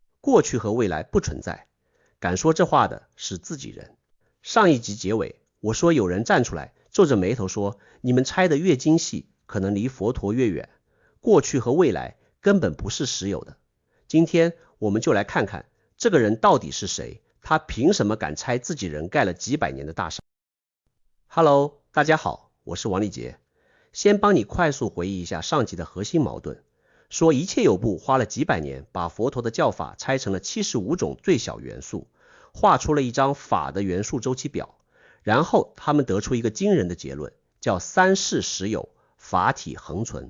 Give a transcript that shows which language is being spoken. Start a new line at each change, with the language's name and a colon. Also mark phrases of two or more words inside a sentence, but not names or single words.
Chinese: 過去和未來不存在。敢說這話的是自己人。上一集結尾，我說有人站出來，皺着眉頭說，你們拆得越精細，可能離佛陀越遠。過去和未來根本不是實有的。今天我們就來看看這個人到底是誰，他憑什麼敢拆自己人蓋了幾百年的大山。Hello， 大家好，我是王立杰。先幫你快速回憶一下上集的核心矛盾，說一切有部花了幾百年，把佛陀的教法拆成了75種最小元素，畫出了一張法的元素周期表，然後他們得出一個驚人的結論，叫三世实有，法體恆存。